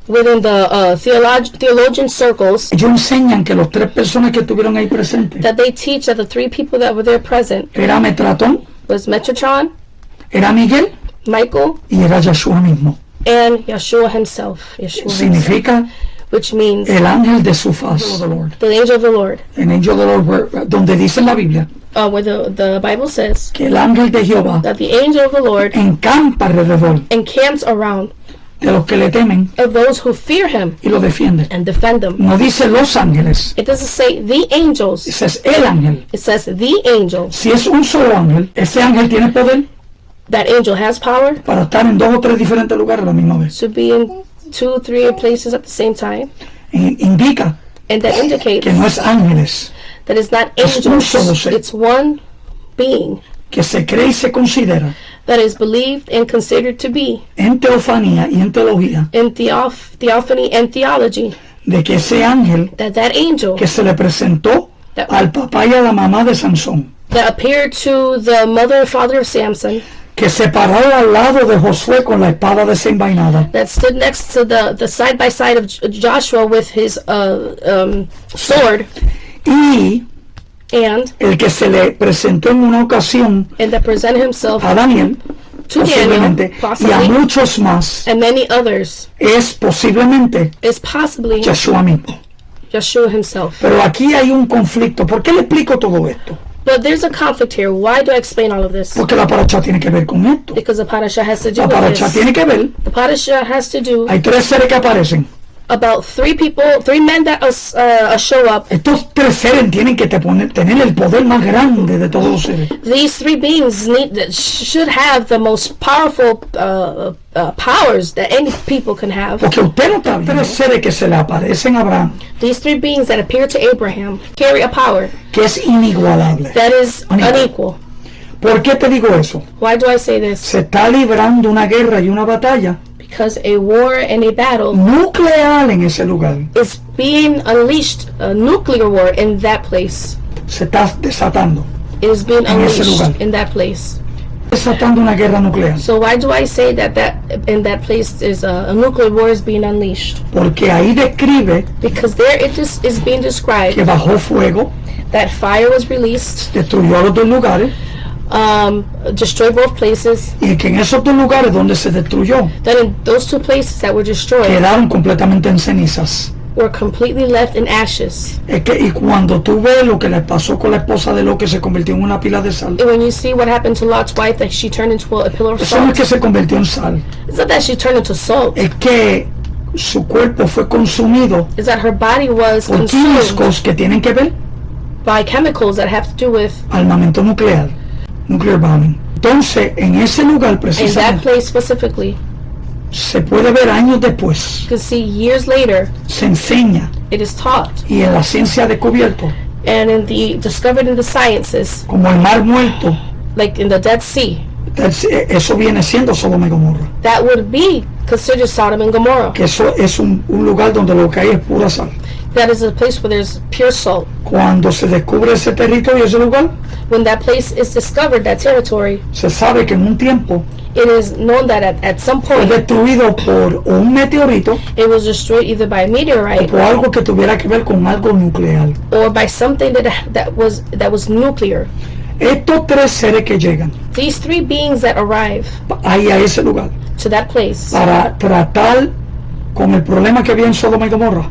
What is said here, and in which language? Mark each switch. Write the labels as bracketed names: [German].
[English] within the theologian circles [Spanish] ellos enseñan que los tres personas que estuvieron ahí presentes [English] that they teach that the three people that were there present [Spanish] era Metratón, [English] was Metatron, [Spanish] era Miguel [English] Michael, [Spanish] y era Yeshua mismo. [English] and Yeshua himself. [Spanish] Significa [English] Which means [Spanish] el ángel de su faz, [English] the angel of the Lord. [Spanish] el [English] angel of the Lord, [Spanish] donde dice en la Biblia [English] Where the Bible says [Spanish] que el ángel de Jehová [English] that the angel of the Lord [Spanish] encampa alrededor [English] encamps around [Spanish] de los que le temen [English] of those who fear him [Spanish] y lo defienden. [English] and defend them. [Spanish] No dice los ángeles, [English] It doesn't say the angels. [Spanish] ese es el ángel. [English] It says the angel. [Spanish] Si es un solo ángel, ese ángel tiene poder [English] That angel has power [Spanish] para estar en 2 o 3 diferentes lugares a la misma vez. [English] to be in 2, 3 places at the same time. [Spanish] Indica [English] And that indicates [Spanish] que no es ángeles, [English] that it's not [Spanish] Es un solo [English] angels. [Spanish] ser. [English] It's one being [Spanish] que se cree y se considera [English] that is believed and considered to be [Spanish] en teofanía y en teología [English] in theophany and theology. [Spanish] de que ese ángel [English] That angel [Spanish] que se le presentó al papá y a la mamá de Sansón, [English] that appeared to the mother and father of Samson, [Spanish] que se paró al lado de Josué con la espada desenvainada, [English] that stood next to the side by side of Joshua with his sword, [Spanish] y [English] and [Spanish] el que se le presentó en una ocasión [English] that presented himself [Spanish] a Daniel, [English] to [Spanish] posiblemente, [English] Daniel, [Spanish] y a [English] possibly, [Spanish] muchos más, [English] and many others, [Spanish] es posiblemente [English] is possibly [Spanish] Yeshua mismo. [English] Yeshua himself. [Spanish] Pero aquí hay un conflicto. ¿Por qué le explico todo esto? [English] But there's a conflict here. Why do I explain all of this? [Spanish] Porque la paracha tiene que ver con esto. [English] Because the parasha has to do [Spanish] La [English] with [Spanish] paracha [English] this. [Spanish] tiene que ver. [English] The parasha has to do [Spanish] Hay 3 seres que aparecen. [English] about 3 men that show up. [Spanish] Estos 3 seres tienen que tener el poder más grande de todos los seres. [English] These 3 beings should have the most powerful powers that any people can have. [Spanish] Porque usted no está viendo 3 seres que se le aparecen a Abraham, [English] These 3 beings that appear to Abraham carry a power [Spanish] que es inigualable. [English] that is unequal. [Spanish] ¿Por qué te digo eso? [English] Why do I say this? [Spanish] Se está librando una guerra y una batalla [English] Because a war and a battle [Spanish] nuclear en ese lugar. [English] is being unleashed, a nuclear war in that place. [Spanish] Se está desatando. [English] It is being [Spanish] En ese lugar. [English] unleashed in that place. [Spanish] Desatando una guerra nuclear. [English] So why do I say that in that place is a nuclear war is being unleashed? [Spanish] Porque ahí describe [English] Because there it is being described [Spanish] que bajó fuego, [English] that fire was released, [Spanish] destruyó los 2 lugares, [English] destroyed both places, [Spanish] y que en esos 2 lugares donde se destruyó [English] that in those 2 places that were destroyed [Spanish] quedaron completamente en cenizas. [English] were completely left in ashes. [Spanish] Es que, y cuando tú ves lo que le pasó con la esposa de Lot, que se convirtió en una pila de sal, [English] And when you see what happened to Lot's wife, that she turned into a pillar of [Spanish] eso no es que se convirtió en sal, [English] it's not that she turned into salt, [Spanish] es que su cuerpo fue consumido [English] it's that her body was [Spanish] por [English] consumed [Spanish] químicos que tienen que ver [English] by chemicals that have to do with, [Spanish] armamento nuclear, [English] nuclear bombing. [Spanish] Entonces, en ese lugar [English] in that [Spanish] precisamente, [English] place specifically, [Spanish] se puede ver años después, [English] you can see years later, [Spanish] se enseña, [English] it is taught, [Spanish] y en la ciencia ha descubierto, [English] and discovered in the sciences, [Spanish] como el mar muerto, [English] like in the Dead Sea, [Spanish] eso viene siendo Sodoma y Gomorra, [English] that would be considered Sodom and Gomorrah. [Spanish] que eso es un lugar donde lo que hay es pura sal. [English] That is a place where there's pure salt. [Spanish] Cuando se descubre ese territorio, ese lugar, [English] When that place is discovered, that territory, [Spanish] se sabe que en un tiempo [English] it is known that at some [Spanish] fue [English] point [Spanish] destruido por un meteorito [English] it was destroyed either by a [Spanish] o [English] meteorite [Spanish] por algo que tuviera que ver con algo nuclear. [English] or by something that was nuclear. [Spanish] Estos 3 seres que llegan [English] These 3 beings that arrive [Spanish] ahí a ese lugar [English] to that place [Spanish] para tratar con el problema que había en Sodoma y Gomorra,